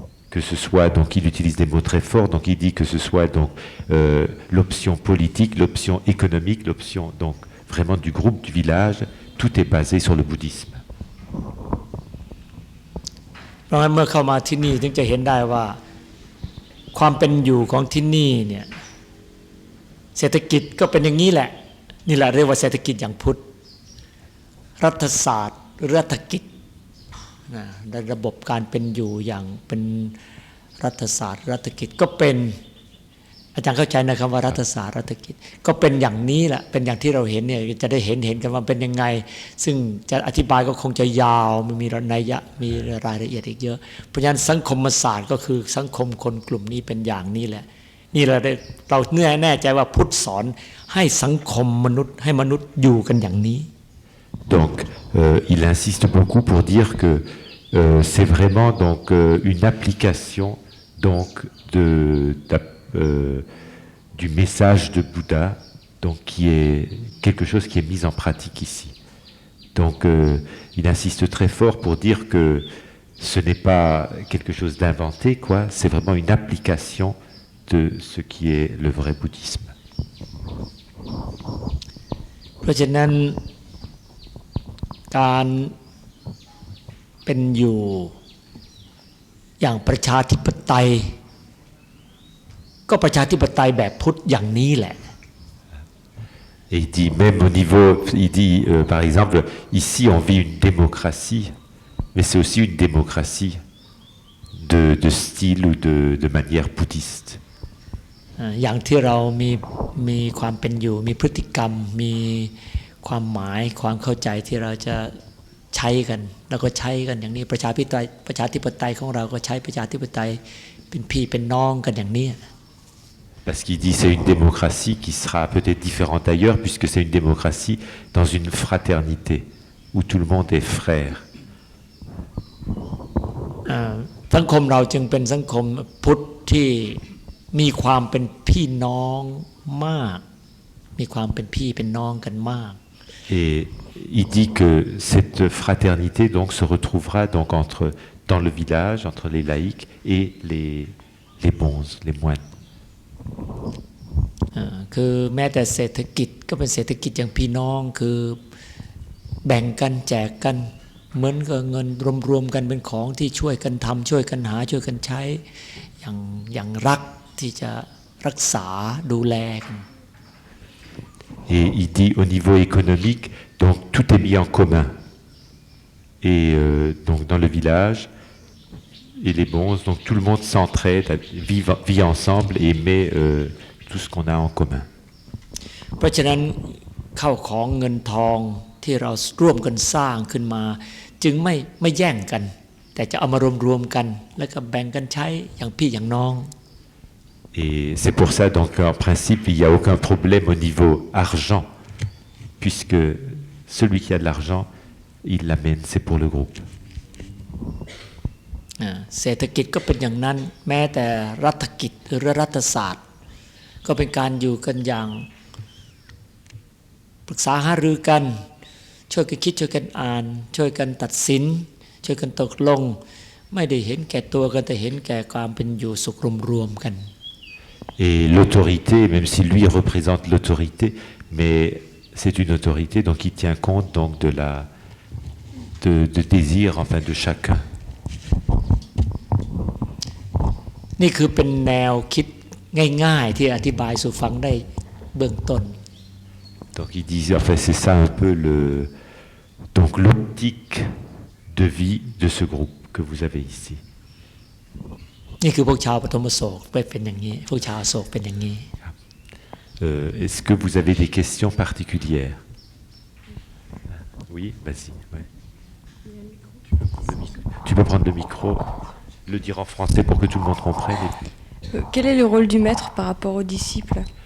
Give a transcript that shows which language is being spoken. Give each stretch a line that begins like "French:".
French: Que ce soit, donc il utilise des mots très forts, donc il dit que ce soit donc l'option politique, l'option économique, l'option donc vraiment du groupe, du village, tout est basé sur le bouddhisme.
Thai: เพราะฉะนั้นเมื่อเข้ามาที่นี่ถึงจะเห็นได้ว่าความเป็นอยู่ของที่นี่เนี่ยเศรษฐกิจก็เป็นอย่างนี้แหละนี่แหละเรียกว่าเศรษฐกิจอย่างพุทธรัฐศาสตร์หรือรัฐกิจ ในระบบการเป็นอยู่อย่างเป็นรัฐศาสตร์รัฐกิจก็เป็นอาจารย์เข้าใจนะคำว่ารัฐศาสตร์รัฐกิจก็เป็นอย่างนี้แหละเป็นอย่างที่เราเห็นเนี่ยจะได้เห็นกันว่าเป็นยังไงซึ่งจะอธิบายก็คงจะยาวมีนัยยะมีรายละเอียดอีกเยอะเพราะฉะนั้นสังคมศาสตร์ก็คือสังคมคนกลุ่มนี้เป็นอย่างนี้แหละนี่เราแน่ใจว่าพุทธสอนให้สังคมมนุษย์ให้มนุษย์อยู่กันอย่างนี้
French: Donc il insiste beaucoup pour dire que c'est vraiment donc une application donc du message de Bouddha, donc qui est quelque chose qui est mis en pratique ici. Donc il insiste très fort pour dire que ce n'est pas quelque chose d'inventé, quoi. C'est vraiment une application de ce qui est le vrai bouddhisme.
Thai: เพราะฉะนั้นการเป็นอยู่อย่างประชาธิปไตยก็ประชาธิปไตยแบบพุทธอย่างนี้แหละ
French: Et il dit même au niveau, il dit par exemple, ici on vit une démocratie, mais c'est aussi une démocratie de style ou de manière bouddhiste.
Thai: อย่างที่เรามีความเป็นอยู่มีพฤติกรรมมีความหมายความเข้าใจที่เราจะใช้กันแล้วก็ใช้กันอย่างนี้ประชาธิปไตยของเราก็ใช้ประชาธิปไตยเป็นพี่เป็นน้องกันอย่างนี้
French: Parce qu'il dit c'est une démocratie qui sera peut-être différente ailleurs puisque c'est une démocratie dans une fraternité où tout le monde est frère.
Thai: สังคมเราจึงเป็นสังคมพุทธที่มีความเป็นพี่น้องมากมีความเป็นพี่เป็นน้องกันมาก
French: Et il dit que cette fraternité donc se retrouvera donc dans le village entre les laïcs et les bonzes, les moines.
Thai: คือแม้แต่เศรษฐกิจก็เป็นเศรษฐกิจอย่างพี่น้องคือแบ่งกันแจกกันเหมือนกับเงินรวมๆกันเป็นของที่ช่วยกันทำช่วยกันหาช่วยกันใช้อย่างรักที่จะรักษาดูแลกัน
French: Et il dit au niveau économique, donc tout est mis en commun. Et donc dans le village, et les bons, donc tout le monde s'entraide, vit ensemble et met tout ce qu'on a en commun.
Thai: เพราะฉะนั้นเข้าของเงินทองที่เราร่วมกันสร้างขึ้นมาจึงไม่แย่งกันแต่จะเอามารวมกันแล้วก็แบ่งกันใช้อย่างพี่อย่างน้อง
French: Et c'est pour ça donc en principe il n'y a aucun problème au niveau argent, puisque celui qui a de l'argent, il l'amène, c'est pour le groupe.
Thai: เศรษฐกิจก็เป็นอย่างนั้นแม้แต่รัฐกิจหรือรัฐศาสตร์ก็เป็นการอยู่กันอย่างปรึกษาหารือกันช่วยกันคิดช่วยกันอ่านช่วยกันตัดสินช่วยกันตกลงไม่ได้เห็นแก่ตัวกันแต่เห็นแก่ความเป็นอยู่สุขรวมๆกัน
French: Et l'autorité, même si lui représente l'autorité, mais c'est une autorité donc qui tient compte donc de désir enfin de chacun.
Thai: นี่คือเป็นแนวคิดง่ายๆที่อธิบายสู่ฟังได้เบื้องต้น
French: Donc il dit, enfin c'est ça un peu donc l'optique de vie de ce groupe que vous avez ici.
Thai: นี่คือพวกชาวปฐมโศกเป็นอย่างนี้พวกชาวโศกเป็นอย่างนี้
French: Est-ce que vous avez des questions particulières? Oui, vas-y. Ouais. Tu peux prendre le micro, le dire en français pour que tout le monde comprenne. Quel est le rôle du maître par rapport aux disciples?